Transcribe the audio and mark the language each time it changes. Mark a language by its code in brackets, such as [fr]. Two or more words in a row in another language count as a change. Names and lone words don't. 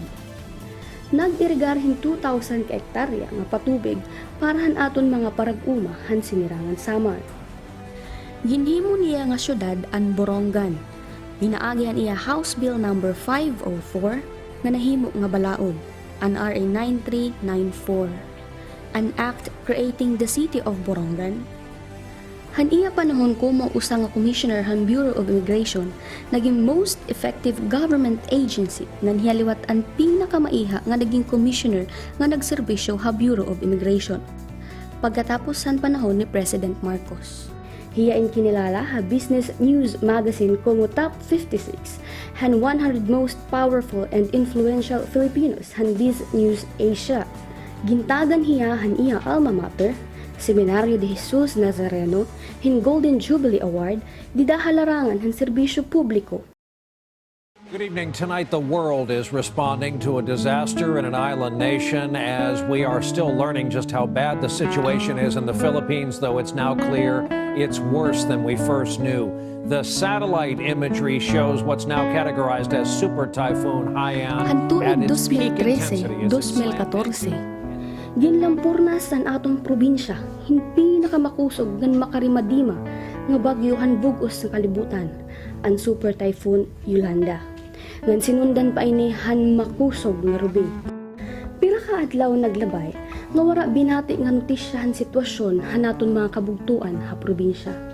[war] Nag-irigar hin 2,000 ka hektarya nga patubig para han aton mga parag-uma han sinirangan Samar. Ginhimo niya nga syudad ang Borongan. Pinaagyan iya House Bill No. 504 nga nahimo nga balaod, ang RA 9394. [en] An act creating the city of Borongan. [war] Han iya panahon ko mo usa nga commissioner han Bureau of Immigration, naging [en] most effective government agency [war] nga hiyaliwat ang pinakamaiha nga naging commissioner nga nagserbisyo ha Bureau of Immigration pagkatapos han panahon ni President Marcos. Hiya in kinilala ha Business News Magazine como Top 56 han 100 [en] most powerful and influential Filipinos [war] han Biz News Asia. Gintagan hiya han iya alma mater, Seminario de Jesus Nazareno, hin Golden Jubilee Award, didahalarangan han serbisyo publiko. [en] Good evening. Tonight, the world is responding to a disaster in an island nation as we are still learning just how bad the situation is in the Philippines, though it's now clear it's worse than we first knew. The satellite imagery shows what's now categorized as Super Typhoon Haiyan at its peak intensity as it slams. [war] Ginlampurnas san atong probinsya, hindi nakamakusog ngan makarimadima nga bagyo han bug-os sa kalibutan, ang Super Typhoon Yolanda. Ngan sinundan pa ini han makusog nga Ruby. Pira ka adlaw naglabay, nga wara binati nga notisyahan sitwasyon han aton mga kabugtuan ha probinsya.